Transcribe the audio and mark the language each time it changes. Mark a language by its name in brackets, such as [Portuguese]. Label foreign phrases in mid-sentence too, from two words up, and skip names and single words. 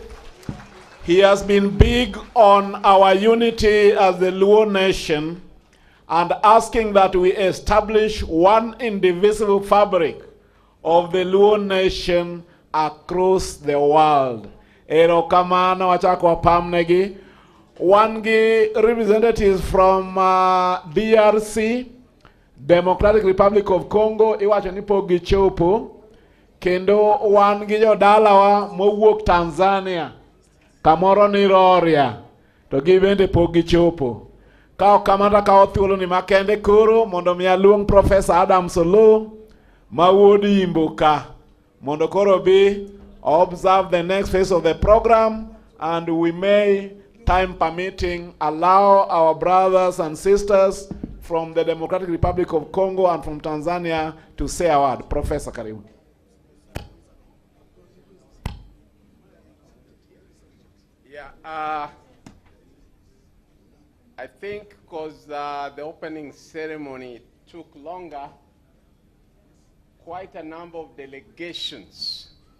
[English] He has been big on our unity as the Luo nation and asking that we establish one indivisible fabric of the Luo nation across the world. [Luo (Kenya and Tanzania)] Erokamano wachako wapamnegi. Wangi [English] representatives from DRC, Democratic Republic of Congo, [Luo (Kenya and Tanzania)] iwacho nipo gichopo. Kendo wan gi jodalawa mowuok Tanzania, kamoro ni Roria, to gibende pok gichopo. Kao kamata kao thuolo ni makende koro, mondo mi aluong Professor Adam Solo, ma wuodi Imboka, mondo koro bi [English] observe the next phase of the program, and we may, time permitting, allow our brothers and sisters from the Democratic Republic of Congo and from Tanzania to say a word. Professor Karibu. I think because the opening ceremony took longer, quite a number of delegations.